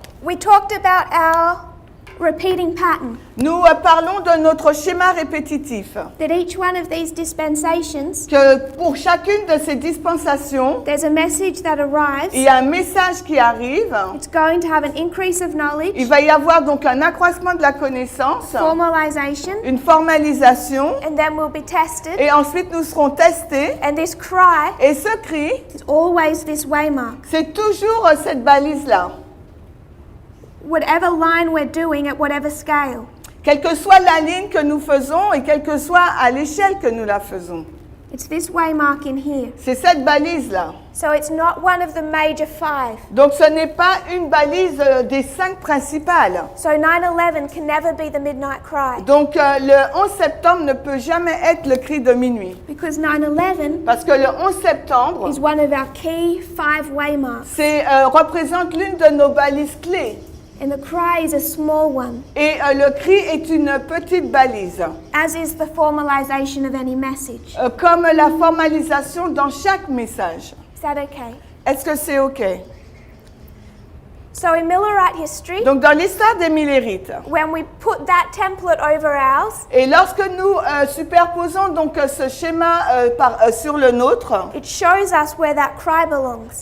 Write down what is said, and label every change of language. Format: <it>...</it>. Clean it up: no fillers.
<en>we talked about our repeating pattern,</en> <fr>Nous parlons de notre schéma répétitif.</fr> <en>that each one of these dispensations,</en> <fr>Que pour chacune de ces dispensations,</fr> <en>there's a message that</en> <fr>il</fr> <en>arrives.</en> <fr>y a un message qui arrive.</fr> <en>It's going to have an increase of</en> <fr>Il</fr> <en>knowledge,</en> <fr>va y avoir donc un accroissement de la connaissance,</fr> <en>formalization,</en> <fr>une formalisation,</fr> <en>and then we'll be tested.</en> <fr>et ensuite nous serons testés.</fr> <en>And this cry</en> <fr>Et ce cri,</fr> <en>is always this waymark.</en> <fr>c'est toujours cette balise-là.</fr> <en>Whatever line we're doing at whatever scale.</en> <fr>Quelle que soit la ligne que nous faisons et quelle que soit à l'échelle que nous la faisons.</fr> <en>It's this waymark in here.</en> <fr>C'est cette balise-là.</fr> <en>So it's not one of the major five.</en> <fr>Donc ce n'est pas une balise des 5 principales.</fr> <en>So 9/11 can never be the midnight cry.</en> <fr>Donc le 11 septembre ne peut jamais être le cri de minuit.</fr> <en>Because 9/11</en> <fr>Parce que le 11 septembre,</fr> <en>is one of our key five waymarks.</en> <fr>représente l'une de nos balises clés.</fr> <en>And the cry is a small one,</en> <fr>Et le cri est une petite balise,</fr> <en>as is the formalization of any message.</en> <fr>comme la formalisation dans chaque message.</fr> <en>Is that okay?</en> <fr>Est-ce que c'est OK?</fr> <en>So in Millerite history,</en> <fr>Donc dans l'histoire des Millérites,</fr> <en>when we put that template over ours,</en> <fr>et lorsque nous superposons donc ce schéma sur le nôtre,</fr> <en>it shows us where that cry belongs.</en>